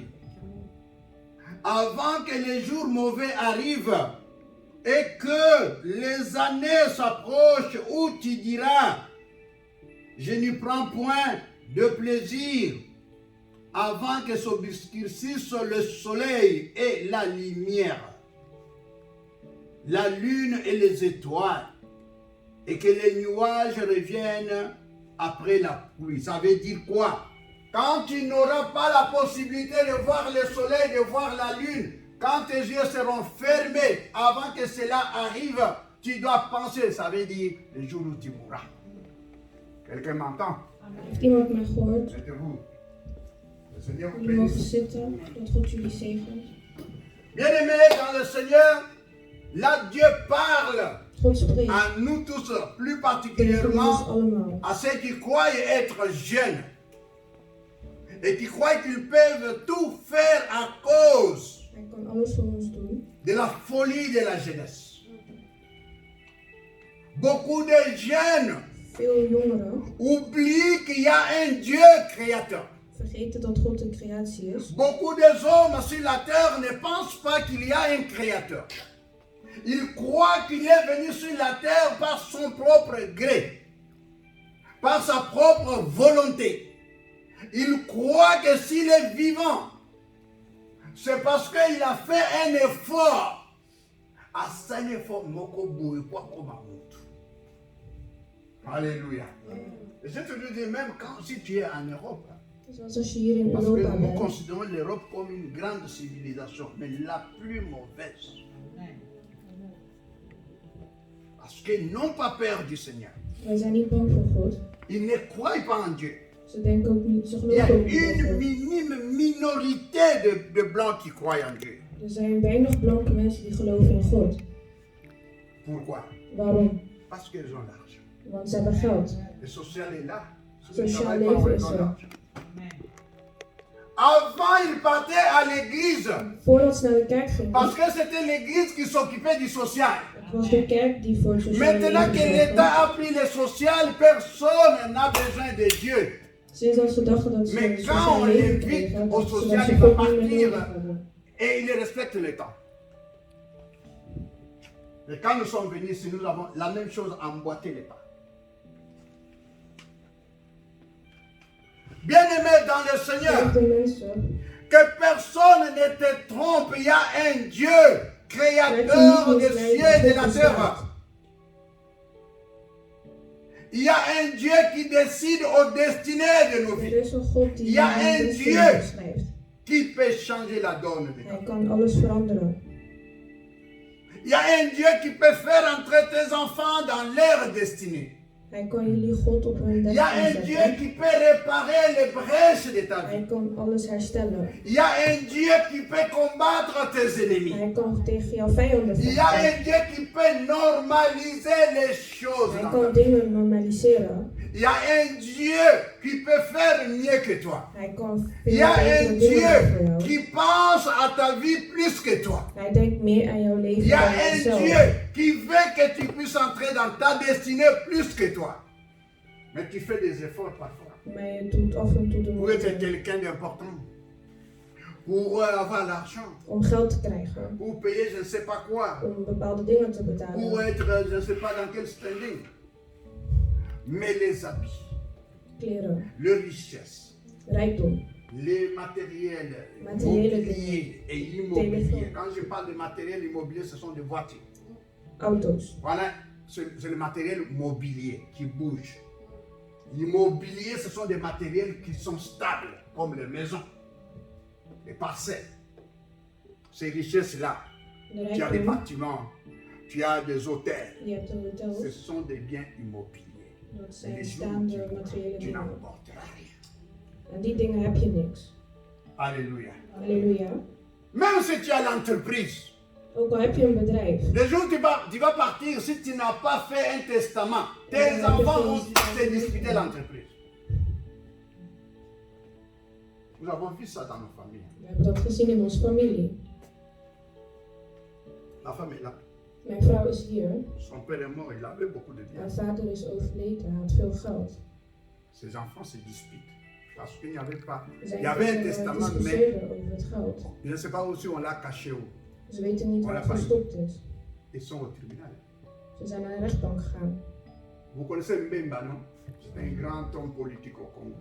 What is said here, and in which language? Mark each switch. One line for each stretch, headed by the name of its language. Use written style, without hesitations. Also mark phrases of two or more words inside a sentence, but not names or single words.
French: Avant que les jours mauvais arrivent et que les années s'approchent où tu diras, je n'y prends point de plaisir, avant que s'obscurcisse le soleil et la lumière, la lune et les étoiles, et que les nuages reviennent après la pluie. Ça veut dire quoi? Quand tu n'auras pas la possibilité de voir le soleil, de voir la lune, quand tes yeux seront fermés avant que cela arrive, tu dois penser, ça veut dire le jour où tu mourras. Quelqu'un m'entend?
Dutch: Heeft iemand mij gehoord?
French: Mettez-vous. Le Seigneur vous
Dutch: Jullie mogen
French: bénisse.
Dutch: zitten, dat God jullie zegent.
French: Bien-aimés dans le Seigneur, là Dieu parle
Dutch: God spreekt
French: à nous tous, plus
Dutch: tegen ons
French: particulièrement
Dutch: allemaal.
French: à ceux qui croient être jeunes et qui croient qu'ils peuvent tout faire à cause
Dutch: Hij kan alles voor ons doen.
French: de la folie de la jeunesse. Beaucoup de jeunes
Dutch: Veel jongeren
French: oublient qu'il y a un Dieu créateur.
Dutch: vergeten dat God een creatie is.
French: Beaucoup de hommes sur la terre ne pensent pas qu'il y a un créateur. Ils croient qu'il est venu sur la terre par son propre gré, par sa propre volonté. Ils croient que s'il est vivant, c'est parce qu'il a fait un effort. À cet effort, alléluia. Et je te le dis, même quand si tu es en Europe,
Dutch: Zoals als je hier in
French: parce que
Dutch: Europa
French: nous
Dutch: bent.
French: considérons l'Europe comme une grande civilisation, mais la plus mauvaise. Parce qu'ils n'ont pas peur du Seigneur.
Dutch: Wij zijn niet bang voor God.
French: Ils ne croient pas en Dieu.
Dutch: Ze denken ook niet, ze
French: Il y a
Dutch: geloven ook niet in
French: une
Dutch: God.
French: minime minorité de blancs qui croient en Dieu.
Dutch: Er zijn weinig blanke mensen die geloven in God.
French: Pourquoi?
Dutch: Waarom?
French: Parce qu'ils ont l'argent.
Dutch: Want ze hebben geld.
French: Le social est là.
Dutch: Social
French: Ils ne travaillent pas,
Dutch: leven
French: ils
Dutch: is
French: ont
Dutch: er.
French: l'argent. Avant, ils partaient à l'église
Dutch: Voordat ze naar de kerk gingen,
French: parce que c'était l'église qui s'occupait du social.
Dutch: het was de kerk die voor het sociale
French: Maintenant que
Dutch: leven
French: l'État
Dutch: zorgde.
French: a pris le social, personne n'a besoin de Dieu.
Dutch: Sinds dat ze dachten dat ze
French: Mais
Dutch: een
French: quand
Dutch: sociaal
French: on
Dutch: leven
French: l'invite
Dutch: kregen,
French: au
Dutch: dat ze
French: social,
Dutch: dat
French: il
Dutch: ze
French: va
Dutch: God niet meer
French: partir
Dutch: nodig hadden.
French: et il respecte le temps. Et quand nous sommes venus ici, nous avons la même chose, emboîté les pas. Bien-aimés dans dans le Seigneur.
Dutch: Ook de mensen.
French: Que personne ne te trompe. Il y a un Dieu, créateur des cieux et de la terre. Il y a un Dieu qui décide aux destinées de nos
Dutch: Er
French: vies.
Dutch: is een God die Ja, de
French: en
Dutch: bestemming
French: Dieu.
Dutch: beschrijft.
French: Qui peut changer la donne de
Dutch: Hij
French: ta vie.
Dutch: kan alles veranderen.
French: Il y a un Dieu qui peut faire entrer tes enfants dans leur destinée.
Dutch: Hij kan jullie God op hun
French: Il y
Dutch: weg
French: a un Dieu
Dutch: inzetten.
French: qui peut réparer les brèches de ta vie.
Dutch: Hij kan alles herstellen.
French: Il y a un Dieu qui peut combattre tes ennemis.
Dutch: Hij kan tegen jouw vijanden
French: Il y a
Dutch: vechten.
French: un Dieu qui peut normaliser les choses
Dutch: Hij
French: dans
Dutch: kan
French: ta vie.
Dutch: dingen normaliseren.
French: Il y a un Dieu qui peut faire mieux que toi.
Dutch: Hij kan
French: Il y
Dutch: veel
French: a
Dutch: betere
French: un
Dutch: dingen doen voor
French: Dieu
Dutch: jou.
French: qui pense à ta vie plus que toi.
Dutch: Hij denkt meer aan jouw
French: Il
Dutch: leven
French: y a
Dutch: dan
French: un
Dutch: jezelf.
French: Dieu qui veut que tu puisses entrer dans ta destinée plus que toi. Mais tu fais des efforts parfois.
Dutch: Maar je doet af en toe de
French: Pour être
Dutch: moeite
French: quelqu'un d'important. Pour avoir l'argent.
Dutch: om geld te krijgen.
French: Pour payer je ne sais pas quoi.
Dutch: Om bepaalde dingen te
French: Pour
Dutch: betalen.
French: être je ne sais pas dans quel standing. Mais les habits,
Dutch: Kleren,
French: les richesses,
Dutch: rijkdom,
French: les matériels
Dutch: Matériels
French: immobiliers et immobiliers. Téléphone. Quand je parle de matériel immobilier, ce sont des voitures.
Dutch: auto's.
French: Voilà, c'est le matériel mobilier qui bouge. L'immobilier, ce sont des matériels qui sont stables, comme les maisons, les parcelles. Ces richesses-là,
Dutch: De
French: tu as des
Dutch: rijkdom,
French: bâtiments, tu as des hôtels.
Dutch: je hebt de
French: Ce
Dutch: hotels.
French: sont des biens immobiliers.
Dutch: Dat
French: Et
Dutch: zijn
French: les jours où
Dutch: staande
French: tu
Dutch: materiële
French: tu
Dutch: dingen.
French: n'emporteras rien.
Dutch: En die dingen heb je niks.
French: Alléluia.
Dutch: Halleluja.
French: Même si tu as l'entreprise,
Dutch: Ook al heb je een bedrijf.
French: le jour où tu vas partir, si tu n'as pas fait un testament, tes enfants vont se disputer l'entreprise. Nous avons vu ça dans nos familles.
Dutch: We hebben dat gezien in onze familie.
French: La femme est là.
Dutch: Mijn vrouw is hier.
French: Son père est mort, il avait beaucoup de biens.
Dutch: Haar vader is overleden. Hij had veel geld.
French: Ses enfants se disputent. Parce qu'il n'y avait pas.
Dutch: Zijn
French: Il y avait un
Dutch: kinderen
French: testament, mais
Dutch: discussieerden over het geld.
French: je ne sais pas où si on l'a caché où.
Dutch: Ze weten niet waar het verstopt is.
French: Ils sont au tribunal.
Dutch: Ze zijn naar de rechtbank gegaan.
French: Vous connaissez Mbemba, non? C'est un grand homme politique au Congo.